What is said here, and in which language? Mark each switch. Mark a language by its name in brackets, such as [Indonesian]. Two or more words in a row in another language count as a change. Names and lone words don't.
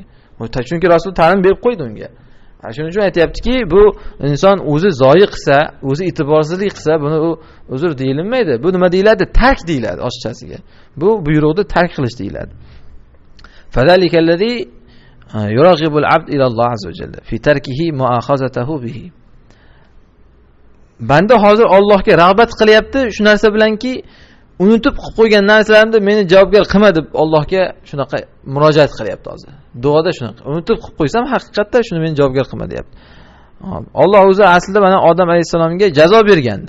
[Uzbek] Chunki Rasul ta'lim berib qo'ydi unga. Shuning uchun aytayaptiki, bu inson o'zi zoyi qilsa, o'zi e'tiborsizlik qilsa, buni u uzr deyilmaydi. Bu nima deyiladi? Tark deyiladi oshchasiga. Bu buyruqni tark qilish deyiladi. [Arabic] فذلك الذي يرغب العبد إلى الله عز وجل في تركه مؤاخذته به. [Uzbek] Banda hozir Allohga rag'bat qilyapti, shu narsa bilanki, unutib qilib qo'ygan narsalarimni meni javobgar qilma deb Allohga shunaqa murojaat qilyapti hozir. Duoda shunaqa. Unutib qilib qo'ysam, haqiqatda shuni meni javobgar qilma deyapti. Alloh o'zi aslida mana Odam alayhisalomga jazo bergandi.